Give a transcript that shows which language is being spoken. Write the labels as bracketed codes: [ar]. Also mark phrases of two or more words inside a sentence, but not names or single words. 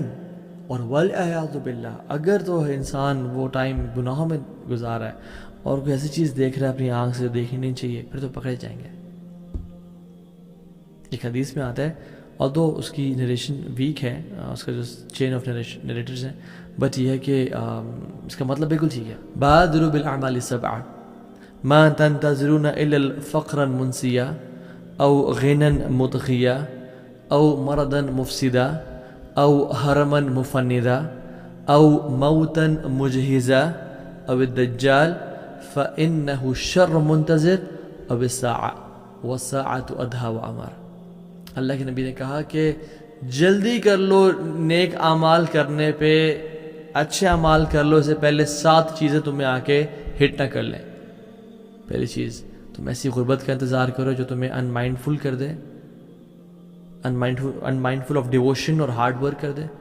[hi] और [ar] والعياذ بالله, [hi] अगर तो इंसान वो टाइम गुनाहों में गुजारा है और कोई ऐसी चीज़ देख रहा है अपनी आँख से जो देखनी नहीं चाहिए, फिर तो पकड़े जाएंगे. एक हदीस में आता है, और तो उसकी [en] narration weak [hi] है, उसका जो [en] chain of narrators [hi] हैं, बट ये है कि इसका मतलब बिल्कुल ठीक है. [ar] بادروا بالأعمال سبعا ما تنتظرون إلا فقرا منسيا أو غنى مطغيا أو مرضا مفسدا أو هرما مفندا أو موتا مجهزا أو الدجال فإنه شر منتظر أو الساعة والساعة أدهى وأمر. [hi] अल्लाह के नबी ने कहा कि जल्दी कर लो नेक आमाल करने पे, अच्छे आमाल कर लो, इससे पहले 7 चीज़ें तुम्हें आके हिट ना कर लें. पहली चीज़, तुम ऐसी गुर्बत का इंतज़ार करो जो तुम्हें अनमाइंडफुल कर दे, [en] unmindful of devotion [hi] और [en] hard work [hi] कर दे.